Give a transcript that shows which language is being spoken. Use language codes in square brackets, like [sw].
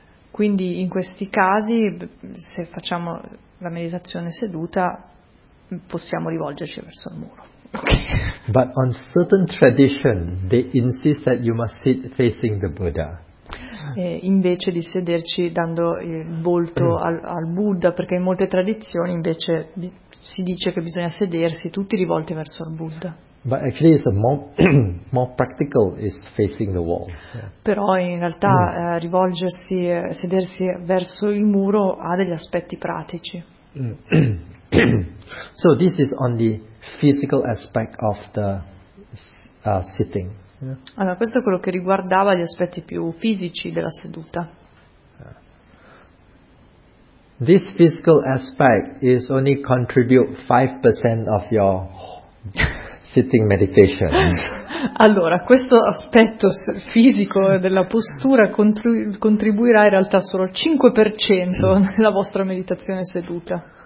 [it] Quindi in questi casi, se facciamo la meditazione seduta, possiamo rivolgerci verso il muro. [en] Okay. But on certain tradition, they insist that you must sit facing the Buddha. [it] Invece di sederci dando il volto al Buddha, perché in molte tradizioni invece si dice che bisogna sedersi tutti rivolti verso il Buddha. [en] But actually it's a more practical is facing the wall. [it] Però in realtà rivolgersi, sedersi verso il muro ha degli aspetti pratici. [en] So this is on the physical aspect of the sitting. [it] Allora, questo è quello che riguardava gli aspetti più fisici della seduta. [en] This physical aspect is only contribute 5% of your sitting meditation. [it] Allora, questo aspetto fisico della postura contribuirà in realtà solo 5% nella vostra meditazione seduta.